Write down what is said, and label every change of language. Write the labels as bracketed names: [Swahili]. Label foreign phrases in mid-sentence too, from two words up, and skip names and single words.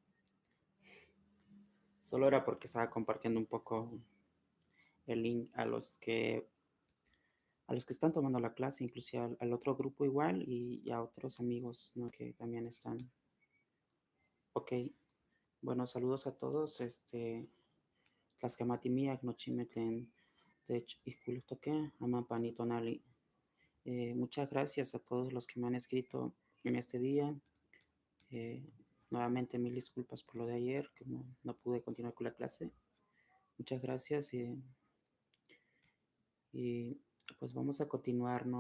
[Spanish] Solo era porque estaba compartiendo un poco el link a los que están tomando la clase, inclusive al otro grupo igual y a otros amigos, ¿no? Que también están. Ok, bueno, saludos a todos. [Nahuatl languages] Tlaxcamatimiac nochimetlen tech ihkuilojtokej amapan tonali. [Spanish] Muchas gracias a todos los que me han escrito en este día. Nuevamente mil disculpas por lo de ayer, que no pude continuar con la clase. Muchas gracias y pues vamos a continuar, ¿no?